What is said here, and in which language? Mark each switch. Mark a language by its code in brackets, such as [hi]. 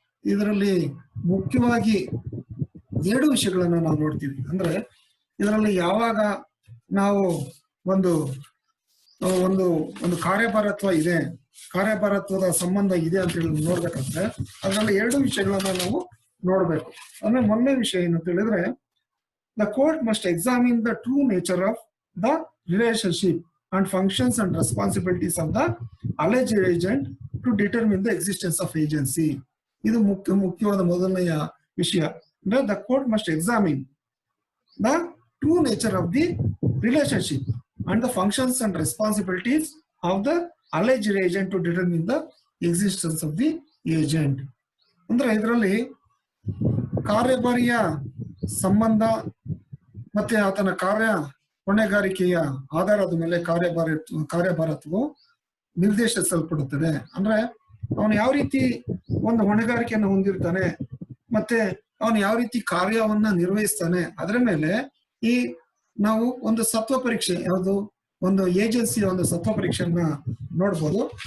[kn] ಇದರಲ್ಲಿ ಮುಖ್ಯವಾಗಿ 2 ವಿಷಯಗಳನ್ನ ನಾವು ನೋಡ್ತೀವಿ. ಅಂದ್ರೆ ಇದರಲ್ಲಿ ಯಾವಾಗ ನಾವು ಒಂದು ಒಂದು ಒಂದು ಕಾರ್ಯಭಾರತ್ವ ಇದೆ, ಕಾರ್ಯಭಾರತ್ವದ ಸಂಬಂಧ ಇದೆ ಅಂತ ಹೇಳಿ ನೋಡ್ಬೇಕಂದ್ರೆ ಅದರಲ್ಲಿ 2 ವಿಷಯಗಳನ್ನ ನಾವು ನೋಡ್ಬೇಕು. ಅಂದ್ರೆ ಮೊದಲನೇ ವಿಷಯ ಏನಂತ ಹೇಳಿದ್ರೆ, [en] the court must examine the true nature of the relationship and functions and responsibilities of the alleged agent to determine the existence of agency. [kn] ಇದು ಮುಖ್ಯವಾದ ಮೊದಲನೆಯ ವಿಷಯ. ಅಂದ್ರೆ [en] the court must examine the true nature of the relationship and the functions and responsibilities of the alleged agent to determine the existence of the agent. [kn] ಅಂದ್ರೆ ಇದರಲ್ಲಿ ಕಾರ್ಯಭಾರಿಯ ಸಂಬಂಧ ಮತ್ತೆ ಆತನ ಹೊಣೆಗಾರಿಕೆಯ ಆಧಾರದ ಮೇಲೆ ಕಾರ್ಯಭಾರತ್ವವು ನಿರ್ದೇಶಿಸಲ್ಪಡುತ್ತದೆ. ಅಂದ್ರೆ ಅವನು ಯಾವ ರೀತಿ ಒಂದು ಹೊಣೆಗಾರಿಕೆಯನ್ನು ಹೊಂದಿರ್ತಾನೆ ಮತ್ತೆ ಅವನು ಯಾವ ರೀತಿ ಕಾರ್ಯವನ್ನ ನಿರ್ವಹಿಸ್ತಾನೆ ಅದರ ಮೇಲೆ ಈ ನಾವು ಒಂದು ಸತ್ವ ಪರೀಕ್ಷೆ, ಯಾವುದು ಒಂದು ಏಜೆನ್ಸಿಯ ಒಂದು ಸತ್ವ ಪರೀಕ್ಷೆಯನ್ನ ನೋಡ್ಬೋದು.